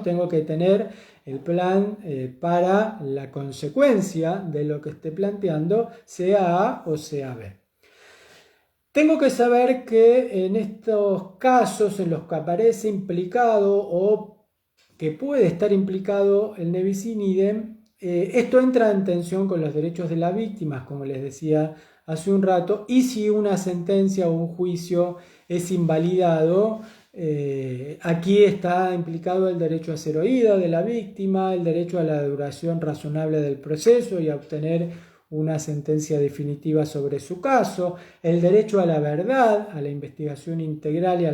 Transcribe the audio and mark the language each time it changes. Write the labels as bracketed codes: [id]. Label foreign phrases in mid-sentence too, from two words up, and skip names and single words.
[es] Tengo que tener el plan para la consecuencia de lo que esté planteando, sea A o sea B. Tengo que saber que en estos casos en los que aparece implicado o que puede estar implicado el [la] ne bis in idem, [es] esto entra en tensión con los derechos de las víctimas, como les decía hace un rato, y si una sentencia o un juicio es invalidado, aquí está implicado el derecho a ser oída de la víctima, el derecho a la duración razonable del proceso y a obtener una sentencia definitiva sobre su caso, el derecho a la verdad, a la investigación integral y a